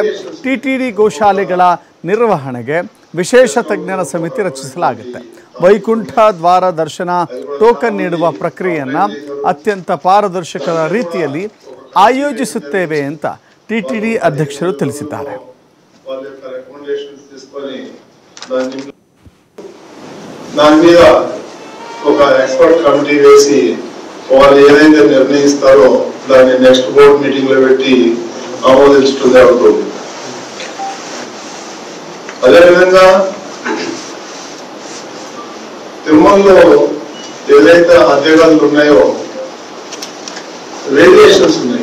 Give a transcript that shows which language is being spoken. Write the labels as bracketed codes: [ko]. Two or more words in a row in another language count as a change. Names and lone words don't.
[kn] ಟಿಟಿಡಿ ಗೋಶಾಲೆಗಳ ನಿರ್ವಹಣೆಗೆ ವಿಶೇಷ ತಜ್ಞರ ಸಮಿತಿ ರಚಿಸಲಾಗುತ್ತೆ. ವೈಕುಂಠ ದ್ವಾರ ದರ್ಶನ ಟೋಕನ್ ನೀಡುವ ಪ್ರಕ್ರಿಯೆಯನ್ನು ಅತ್ಯಂತ ಪಾರದರ್ಶಕ ರೀತಿಯಲ್ಲಿ ಆಯೋಜಿಸುತ್ತೇವೆ ಅಂತ ಟಿಟಿಡಿ ಅಧ್ಯಕ್ಷರು ತಿಳಿಸಿದ್ದಾರೆ. [en] expert committee [te] వేసి వాళ్ళు ఏదైతే నిర్ణయిస్తారో దాన్ని [en] next board meeting [te] లో పెట్టి ఆమోదించడం జరుగుతుంది. అదేవిధంగా తిరుమలలో ఏదైతే అధ్యయనాలు ఉన్నాయో వేరియేషన్స్ ఉన్నాయి.